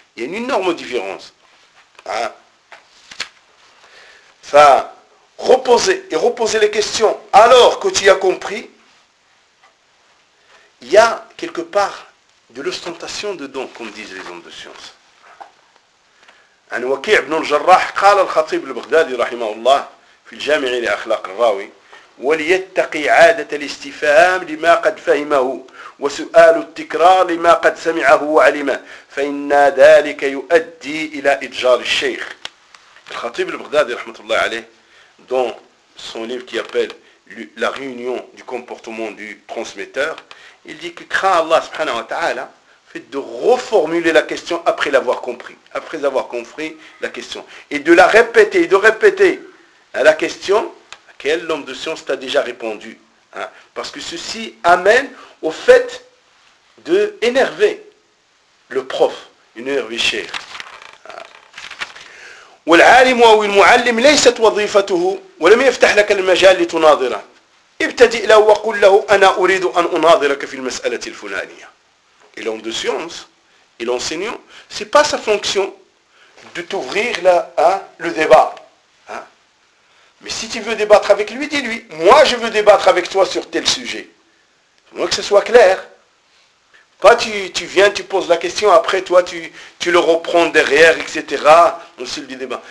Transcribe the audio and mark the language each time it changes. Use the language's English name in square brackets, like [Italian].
[French] Il y a une énorme différence. Hein? Enfin, reposer les questions alors que tu y as compris, il y a quelque part de l'ostentation dedans, comme disent les hommes de science. [Arabic] عن وكيع بن الجراح قال الخطيب البغدادي رحمه الله في الجامع لأخلاق الراوي وليتقي عادة الاستفهام لما قد فهمه وسؤال التكرار لما قد سمعه وعلمه فإن ذلك يؤدي إلى إتجار الشيخ. الخطيب البغدادي رحمه الله عليه [French] dans son livre qui appelle La réunion du comportement du transmetteur, il dit que craint Allah subhanahu wa ta'ala de reformuler la question après l'avoir compris, après avoir compris la question, et de la répéter, et de répéter à la question à laquelle l'homme de science t'a déjà répondu. Hein? Parce que ceci amène au fait de énerver le prof, énerver le cheikh. [Arabic] والعالم أو المعلم ليست وظيفته ولم يفتح لك المجال لتناظره. ابتدئ له وقل له أنا أريد أن أناظرك في المسألة الفلانية. [French] Et l'homme de science, et l'enseignant, ce n'est pas sa fonction de t'ouvrir le débat. Hein? Mais si tu veux débattre avec lui, dis-lui, moi je veux débattre avec toi sur tel sujet. Moi que ce soit clair. Pas tu viens, tu poses la question, après toi tu le reprends derrière, etc. Au style du débat.